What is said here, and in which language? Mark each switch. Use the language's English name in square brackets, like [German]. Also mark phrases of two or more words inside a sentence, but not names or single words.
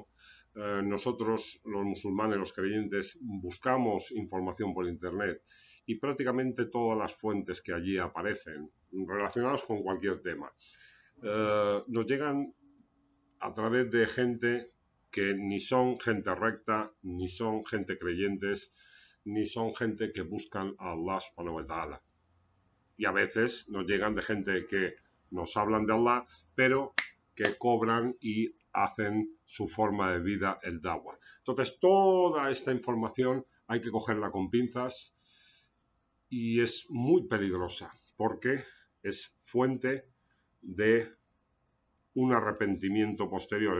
[Spanish] Nosotros, los musulmanes, los creyentes, buscamos información por Internet y prácticamente todas las fuentes que allí aparecen, relacionadas con cualquier tema, nos llegan a través de gente que ni son gente recta, ni son gente creyentes, ni son gente que buscan a Allah [Arabic] سبحانه وتعالى. [Spanish] Y a veces nos llegan de gente que nos hablan de Allah, pero que cobran y hacen su forma de vida el dawa. Entonces, toda esta información hay que cogerla con pinzas y es muy peligrosa porque es fuente de un arrepentimiento posterior.